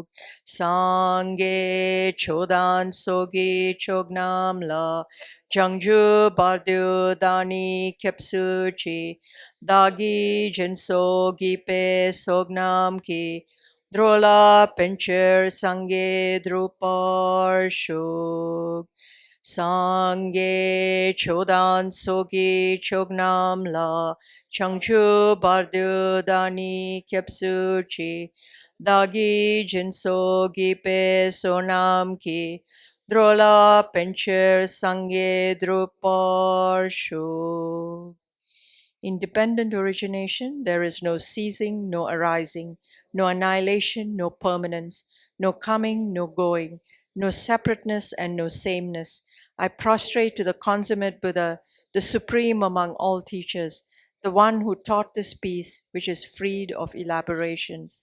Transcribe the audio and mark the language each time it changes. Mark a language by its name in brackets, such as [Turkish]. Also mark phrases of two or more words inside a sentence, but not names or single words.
[Tibetan] སངས་རྒྱས་ཆོས་དང་ཚོགས་ཀྱི་མཆོག་རྣམས་ལ། བྱང་ཆུབ་བར་དུ་བདག་ནི་སྐྱབས་སུ་མཆི། བདག་གིས་སྦྱིན་སོགས་བགྱིས་པའི་བསོད་ནམས་ཀྱིས། འགྲོ་ལ་ཕན་ཕྱིར་སངས་རྒྱས་འགྲུབ་པར་ཤོག. སངས་རྒྱས་ཆོས་དང་ཚོགས་ཀྱི་མཆོག་རྣམས་ལ། བྱང་ཆུབ་བར་དུ་བདག་ནི་སྐྱབས་སུ་མཆི། བདག་གིས་སྦྱིན་སོགས་བགྱིས་པའི་བསོད་ནམས་ཀྱིས། འགྲོ་ལ་ཕན་ཕྱིར་སངས་རྒྱས་འགྲུབ་པར་ཤོག. [English] Independent origination, there is no ceasing, no arising, no annihilation, no permanence, no coming, no going, no separateness and no sameness. I prostrate to the consummate Buddha, the supreme among all teachers, the one who taught this peace which is freed of elaborations.